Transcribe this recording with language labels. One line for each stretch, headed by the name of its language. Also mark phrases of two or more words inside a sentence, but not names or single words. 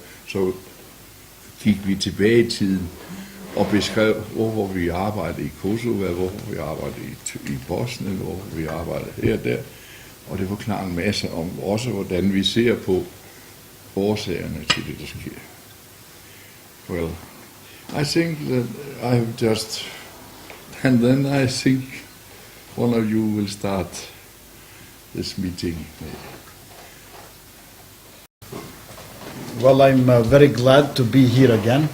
Danish: Så gik vi tilbage i tiden og beskrev, hvor vi arbejdede i Kosovo, hvor vi arbejdede i Bosnien, hvor vi arbejdede her og der. Og det forklarer en masse om også, hvordan vi ser på årsagerne til det, der sker.
English: Well, I think that I have just... And then I think one of you will start this meeting. Well, I'm very glad to be here again.